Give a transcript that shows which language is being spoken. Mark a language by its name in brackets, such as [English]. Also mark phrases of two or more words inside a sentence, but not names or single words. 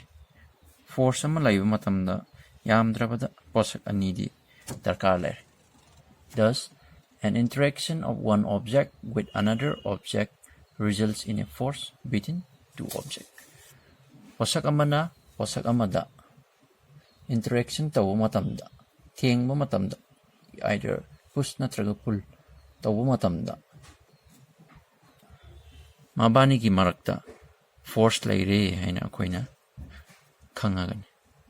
[Manipuri] Force ama layba matamda yamdrabada posak anidi darkar lay. [English] Thus, an interaction of one object with another object results in a force between two objects. [Manipuri] Posak amana posak amada interaction tawo matamda thengba matamda [English] either push [Manipuri] natraga pull tawo matamda ꯃꯕꯥꯅꯤꯒꯤ ꯃꯔꯛꯇ ꯐꯣꯔꯁ ꯂꯩꯔꯦ ꯍꯥꯏꯅ ꯑꯩꯈꯣꯏꯅ ꯈꯪꯉꯒꯅꯤ